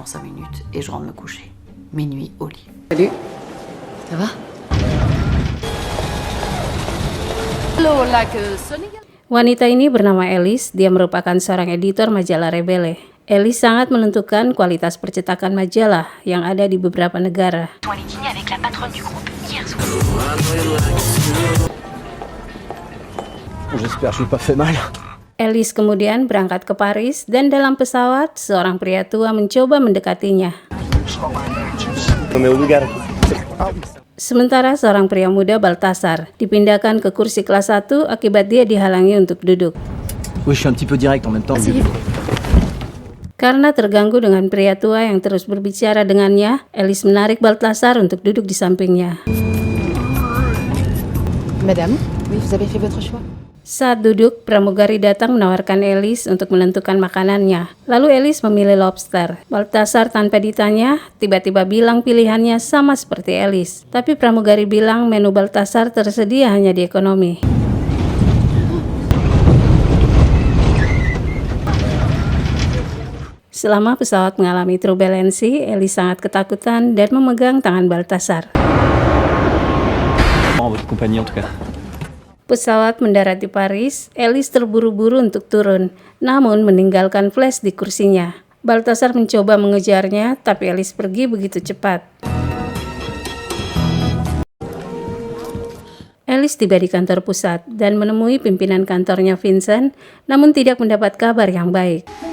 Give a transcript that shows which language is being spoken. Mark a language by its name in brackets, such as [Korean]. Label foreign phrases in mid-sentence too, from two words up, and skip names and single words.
[French] dors 5 minutes et je rentre me coucher. Minuit au lit. Salut. Ça va? [Indonesian] Wanita ini bernama Alice, dia merupakan seorang editor majalah Rebelle. Alice sangat menentukan kualitas percetakan majalah yang ada di beberapa negara. [French] J'espère que je n'ai pas fait mal. [Indonesian] Alice kemudian berangkat ke Paris dan dalam pesawat, seorang pria tua mencoba mendekatinya. Sementara seorang pria muda Baltasar dipindahkan ke kursi kelas 1 akibat dia dihalangi untuk duduk. [French] Oui, je suis un petit peu direct en même temps. [Indonesian] Karena terganggu dengan pria tua yang terus berbicara dengannya, Alice menarik Baltasar untuk duduk di sampingnya. [French] Madame, oui, vous avez fait votre choix. [Indonesian] Saat duduk, pramugari datang menawarkan Alice untuk menentukan makanannya. Lalu Alice memilih lobster. Baltasar tanpa ditanya, tiba-tiba bilang pilihannya sama seperti Alice. Tapi pramugari bilang menu Baltasar tersedia hanya di ekonomi. Selama pesawat mengalami turbulensi, Alice sangat ketakutan dan memegang tangan Baltasar. [French] Votre compagnie en tout cas. [Indonesian] Pesawat mendarat di Paris, Alice terburu-buru untuk turun, namun meninggalkan flash di kursinya. Baltasar mencoba mengejarnya, tapi Alice pergi begitu cepat. Alice tiba di kantor pusat dan menemui pimpinan kantornya Vincent, namun tidak mendapat kabar yang baik.